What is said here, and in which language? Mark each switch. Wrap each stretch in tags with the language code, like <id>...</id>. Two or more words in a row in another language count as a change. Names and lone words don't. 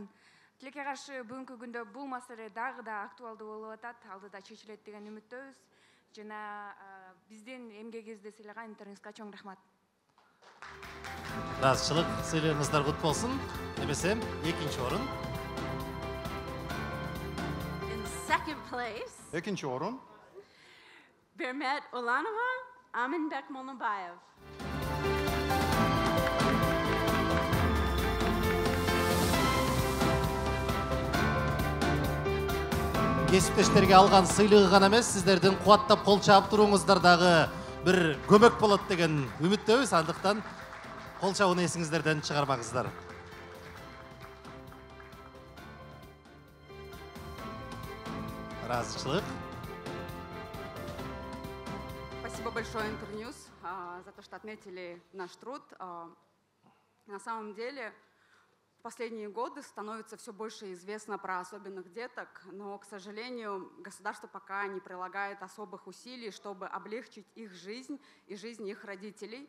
<ky>Тилекке каршы бүгүнкү күндө бул маселе дагы да актуалдуу болуп атат, алдыда чечилет деген үмүттөбүз. Жана биздин эмгегибизди сыйлаган интернетке чоң рахмат. Ыраазычылык, сыйлыгыңыздар кут болсун. Эмесем, 2-чи орун.</ky> <en>In second place,</en> <ky>2-чи орун. Bermet Olanova, Aminbek Molnabayev. Кесиптештерге алган сыйлыгы гана эмес, сиздердин кубаттап кол чаап туруңуздар дагы бир көмөк болот деген үмүттөбүз. Андыктан кол чабууну эсиңиздерден чыгармаңыздар. Ыраазычылык.</ky> <ru>Спасибо большое, Интерньюз, за то, что отметили наш труд. На самом деле, в последние годы становится все больше известно про особенных деток, но, к сожалению, государство пока не прилагает особых усилий, чтобы облегчить их жизнь и жизнь их родителей.</ru>